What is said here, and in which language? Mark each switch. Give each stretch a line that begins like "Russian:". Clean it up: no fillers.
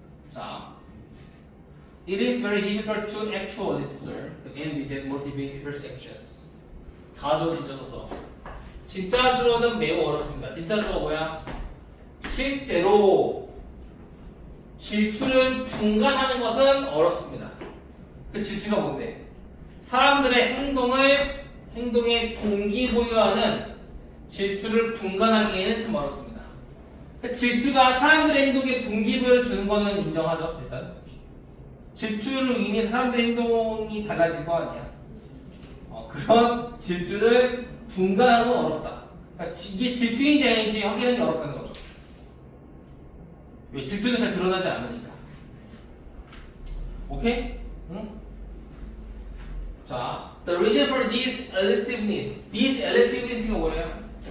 English: 자, it is very difficult to actually discern the end that motivate people's actions.
Korean: 가조 진짜 써서 진짜 주어는 매우 어렵습니다. 진짜 주어 뭐야? 실제로 질투를 분간하는 것은 어렵습니다. 그 질투가 뭔데? 사람들의 행동에 동기부여하는 질투를 분간하기에는 참 어렵습니다. 질투가 사람들의 행동에 동기부여를 주는 거는 인정하죠, 일단. 질투로 인해 사람들의 행동이 달라질 거 아니야. 그런 질투를 분간하는 건 어렵다. 그러니까 이게 질투인지 아닌지 확인하는 게 어렵다는 거죠. 왜? 질투는 잘 드러나지 않으니까. 오케이? 응?
English: 자, the reason for this elusiveness가
Korean: 뭐예요?